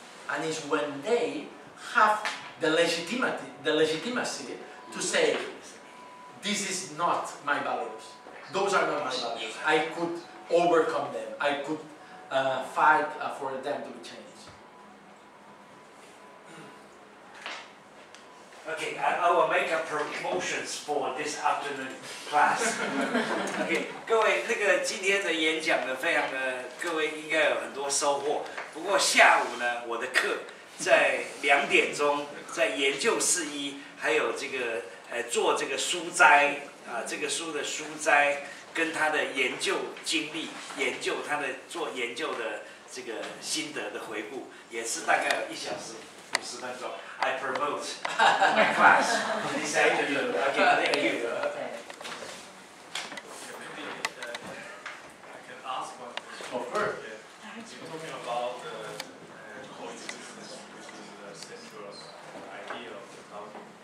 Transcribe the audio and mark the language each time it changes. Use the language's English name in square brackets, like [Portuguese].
[English] And it's when they have the legitimacy to say, "This is not my values. Those are not my values. I could overcome them. I could fight for them to be changed." Okay, I will make a promotions for this afternoon class. [Chinese] OK， 各位，那个今天的演讲呢，非常的，各位应该有很多收获。不过下午呢，我的课在2点钟，在研究室1，还有这个做这个书斋啊，这个书的书斋跟他的研究经历，研究他的做研究的这个心得的回顾，也是大概有1小时50分钟。 [English] I promote my class this afternoon. Okay, thank you. Maybe I can ask one question. Of course. You're talking about coexistence, which is the central idea of the Scouting.